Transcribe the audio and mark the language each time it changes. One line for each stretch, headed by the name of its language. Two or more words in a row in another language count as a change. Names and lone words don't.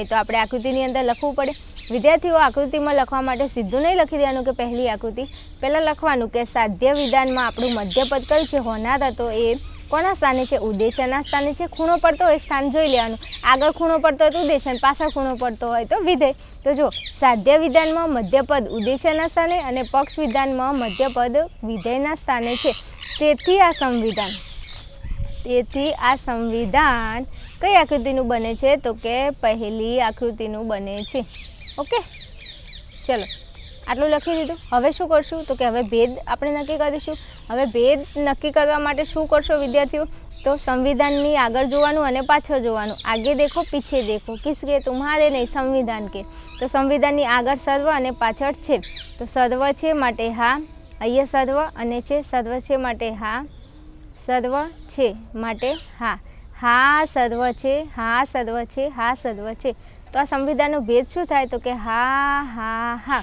Gujarati: તો આપણે આકૃતિની અંદર લખવું પડે। વિદ્યાર્થીઓ આકૃતિ મેં લખવા માટે સીધું નહીં લખી દેવાનું કે પહેલી આકૃતિ, પહેલા લખવાનું કે સાધ્ય વિધાન મેં આપણું મધ્યપદ કયું છે હોનાર હતો એ કોના સ્થાને છે? ઉદ્દેશ્યના સ્થાને છે। ખૂણો પડતો હોય સ્થાન જોઈ લેવાનું। આગળ ખૂણો પડતો હોય તો ઉદ્દેશ્ય, પાછળ ખૂણો પડતો હોય તો વિધેય। તો જો સાધ્ય વિધાન મેં મધ્યપદ ઉદ્દેશ્યના સ્થાને અને પક્ષ વિધાન મેં મધ્યપદ વિધેયના સ્થાને છે। તેથી આ સંવિધાન કઈ આકૃતિનું બને છે તો કે પહેલી આકૃતિનું બને છે। ઓકે, ચલો આટલું લખી દીધું। હવે શું કરશું તો કે હવે ભેદ આપણે નક્કી કરીશું। હવે ભેદ નક્કી કરવા માટે શું કરશો વિદ્યાર્થીઓ તો સંવિધાનની આગળ જોવાનું અને પાછળ જોવાનું।
Hindi: आगे देखो पीछे देखो, किसके तुम्हारे नहीं संविधान के।
Gujarati: તો સંવિધાનની આગળ સર્વ અને પાછળ છે। તો સર્વ છે માટે હા, અહીંયા સર્વ અને છે, સર્વ છે માટે હા, સર્વ છે માટે હા, હા સર્વ છે, હા સર્વ છે, હા સર્વ છે। તો આ સંવિધાનનો ભેદ શું થાય તો કે હા હા હા।